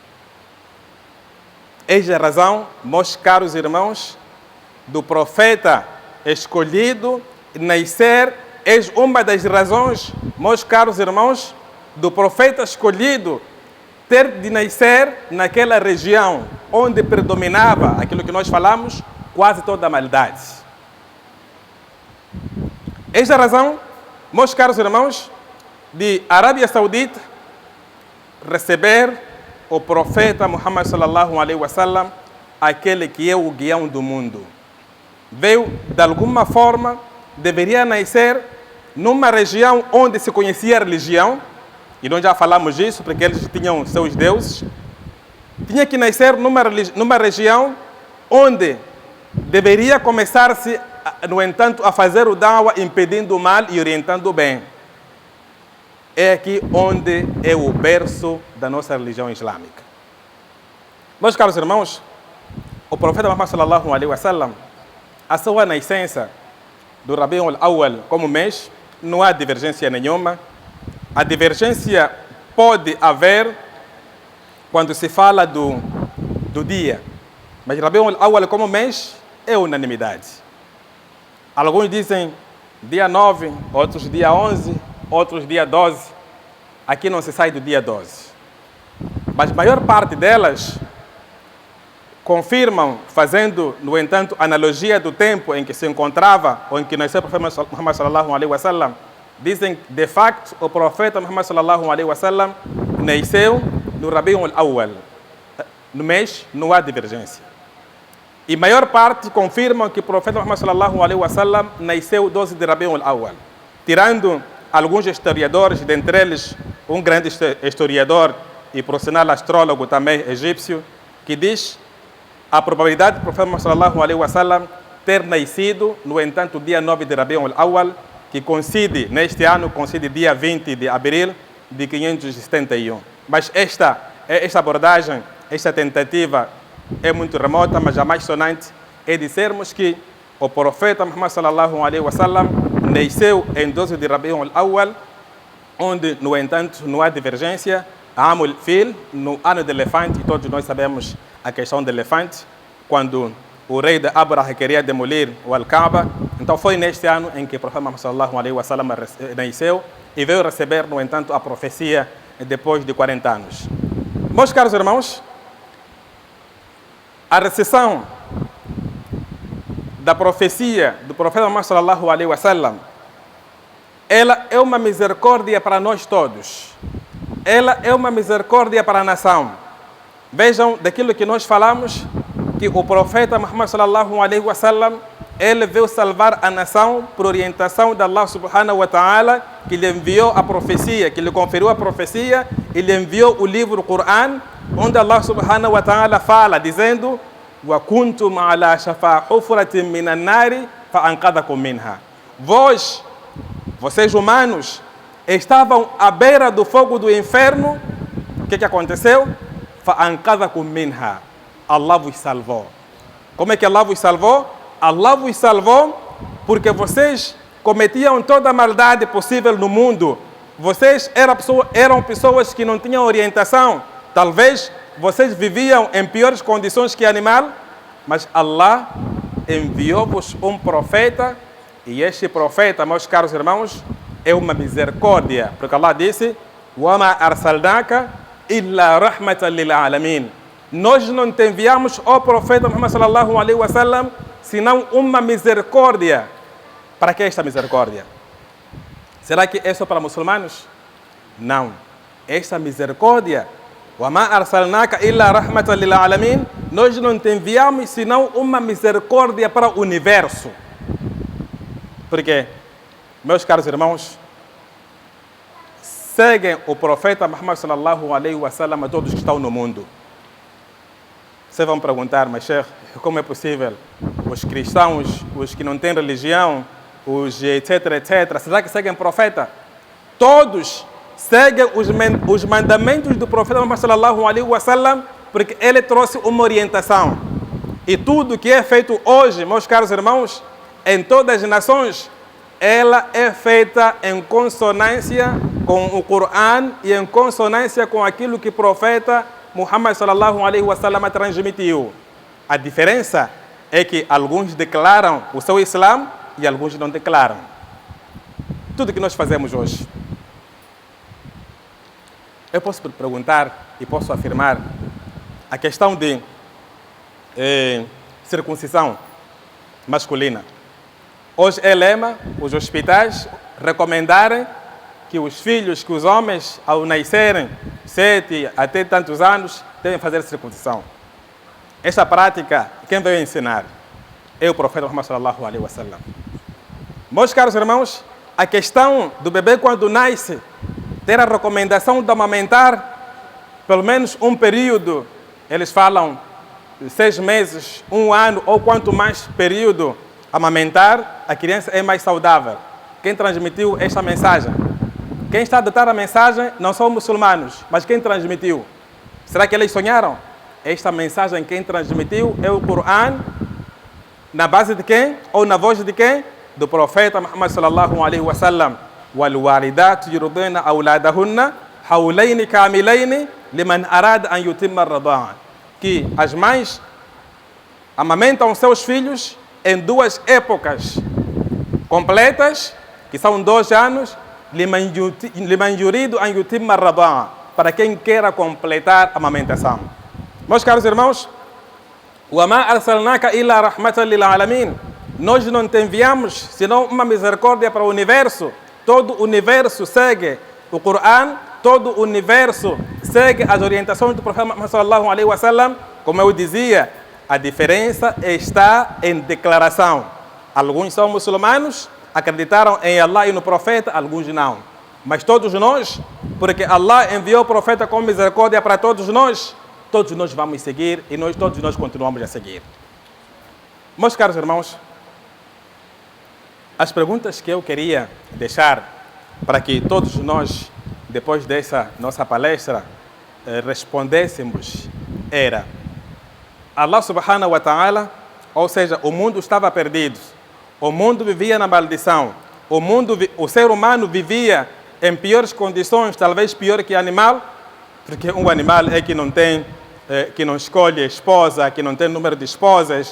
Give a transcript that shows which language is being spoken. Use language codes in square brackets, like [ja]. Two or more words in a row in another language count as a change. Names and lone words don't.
[pt] Eis a razão, meus caros irmãos, do profeta escolhido nascer, eis uma das razões, meus caros irmãos, do profeta escolhido ter de nascer naquela região onde predominava aquilo que nós falamos, quase toda a maldade. Eis a razão, meus caros irmãos, de Arábia Saudita receber o profeta Muhammad [ar] صلى الله عليه وسلم, [pt] aquele que é o guião do mundo. Veio, de alguma forma, deveria nascer numa região onde se conhecia a religião, e nós já falamos disso, porque eles tinham seus deuses. Tinha que nascer numa região onde deveria começar-se, no entanto, a fazer o dawa, impedindo o mal e orientando o bem. É aqui onde é o berço da nossa religião islâmica. Meus caros irmãos, o profeta Muhammad [ar] صلى الله عليه وسلم, [pt] a sua nascença do Rabiul Awwal como mês, não há divergência nenhuma. A divergência pode haver quando se fala do dia, mas Rabiul Awwal como mês é unanimidade. Alguns dizem dia 9, outros dia 11, outros dia 12. Aqui não se sai do dia 12. Mas a maior parte delas confirmam, fazendo, no entanto, analogia do tempo em que se encontrava, ou em que nasceu o profeta Muhammad [ar] صلى الله عليه وسلم, [pt] dizem, de facto, o profeta Muhammad [ar] صلى الله عليه وسلم [pt] nasceu no Rabiul Awwal. No mês não há divergência. E a maior parte confirmam que o profeta Muhammad [ar] صلى الله عليه وسلم [pt] nasceu 12 de Rabiul Awwal. Tirando alguns historiadores, dentre eles um grande historiador e, por sinal, astrólogo também egípcio, que diz a probabilidade do profeta Muhammad [ar] صلى الله عليه وسلم [pt] ter nascido, no entanto, dia 9 de Rabiul Awwal, que coincide, neste ano, coincide dia 20 de abril de 571. Mas esta abordagem, esta tentativa é muito remota, mas a mais sonante é dizermos que o profeta Muhammad [ar] صلى الله عليه وسلم [pt] nasceu em 12 de Rabiul Awwal, onde, no entanto, não há divergência. [ar] عام الفيل, [pt] no ano do elefante, e todos nós sabemos a questão do elefante, quando o rei de Abraha queria demolir o Al-Kaaba. Então foi neste ano em que o profeta Muhammad [ar] صلى الله عليه وسلم [pt] nasceu e veio receber, no entanto, a profecia depois de 40 anos. Meus caros irmãos, a recessão da profecia do profeta Muhammad [ar] صلى الله عليه وسلم, [pt] ela é uma misericórdia para nós todos. Ela é uma misericórdia para a nação. Vejam daquilo que nós falamos, que o profeta Muhammad [ar] صلى الله عليه وسلم, [pt] ele veio salvar a nação por orientação de [ar] الله سبحانه وتعالى, [pt] que lhe enviou a profecia, que lhe conferiu a profecia e lhe enviou o livro Coran, onde [ar] الله سبحانه وتعالى [pt] fala, dizendo: [ar] "وكنتم على شفا حفرة من النار فأنقذكم منها." [pt] Vocês humanos, estavam à beira do fogo do inferno. O que aconteceu? [ar] فأنقذكم منها. [pt] Allah vos salvou. Como é que Allah vos salvou? Allah vos salvou porque vocês cometiam toda a maldade possível no mundo. Vocês eram pessoas que não tinham orientação. Talvez vocês viviam em piores condições que animal, mas Allah enviou-vos um profeta, e este profeta, meus caros irmãos, é uma misericórdia, porque Allah disse: [ar] "وما أرسلناك إلا رحمة للعالمين." [pt] Nós não te enviamos ao profeta Muhammad [ar] صلى الله عليه وسلم [pt] senão uma misericórdia. Para que esta misericórdia? Será que é só para muçulmanos? Não. Esta misericórdia, [ar] "وما أرسلناك إلا رحمة للعالمين", [pt] nós não te enviamos senão uma misericórdia para o universo. Porque, meus caros irmãos, seguem o profeta Muhammad [ar] صلى الله عليه وسلم [pt] a todos que estão no mundo. Vocês vão perguntar, mas Sheikh, como é possível os cristãos, os que não têm religião, os etc, etc, será que seguem o profeta? Todos seguem os mandamentos do profeta Muhammad [ar] صلى الله عليه وسلم, [pt] porque ele trouxe uma orientação. E tudo que é feito hoje, meus caros irmãos, em todas as nações, ela é feita em consonância com o Coran e em consonância com aquilo que o profeta Muhammad [ar] صلى الله عليه وسلم [pt] transmitiu. A diferença é que alguns declaram o seu Islã e alguns não declaram. Tudo que nós fazemos hoje. Eu posso perguntar e posso afirmar a questão de circuncisão masculina. Hoje é lema os hospitais recomendarem que os filhos, que os homens, ao nascerem 7 até tantos anos, devem fazer circuncisão. Esta prática, quem veio ensinar? É o profeta Muhammad [ar] صلى الله عليه وسلم. [pt] Meus caros irmãos, a questão do bebê quando nasce, ter a recomendação de amamentar pelo menos um período, eles falam 6 meses, 1 ano ou quanto mais período amamentar, a criança é mais saudável. Quem transmitiu esta mensagem? Quem está a ditar a mensagem não são muçulmanos, mas quem transmitiu? Será que eles sonharam? Esta mensagem quem transmitiu é o Coran, na base de quem? Ou na voz de quem? Do profeta Muhammad [ar] صلى الله عليه وسلم. وَالْوَالِدَاتُ يُرْضِعْنَ أَوْلَادَهُنَّ حَوْلَيْنِ كَامِلَيْنِ لِمَنْ أَرَادَ أَنْ يُتِمَّ الرَّضَاعَةَ. [pt] Que as mães amamentam seus filhos em 2 épocas completas, que são 2 anos, [ar] لِمَنْ يُرِيدُ أَنْ يُتِمَّ الرَّضَاعَةَ, [pt] para quem queira completar a amamentação. Meus caros irmãos, [ar] وَمَا أَرْسَلْنَاكَ إِلَّا رَحْمَةً لِلْعَالَمِينَ. [pt] Nós não te enviamos senão uma misericórdia para o universo. Todo o universo segue o Coran, todo o universo segue as orientações do profeta Muhammad [ar] صلى الله عليه وسلم. [pt] Como eu dizia, a diferença está em declaração. Alguns são muçulmanos, acreditaram em Allah e no profeta, alguns não. Mas todos nós, porque Allah enviou o profeta com misericórdia para todos nós vamos seguir e todos nós continuamos a seguir. Meus caros irmãos, as perguntas que eu queria deixar para que todos nós, depois dessa nossa palestra, respondêssemos era: [ar] الله سبحانه وتعالى, [pt] ou seja, o mundo estava perdido, o mundo vivia na maldição, o ser humano vivia em piores condições, talvez pior que animal, porque um animal é que não tem, que não escolhe esposa, que não tem número de esposas.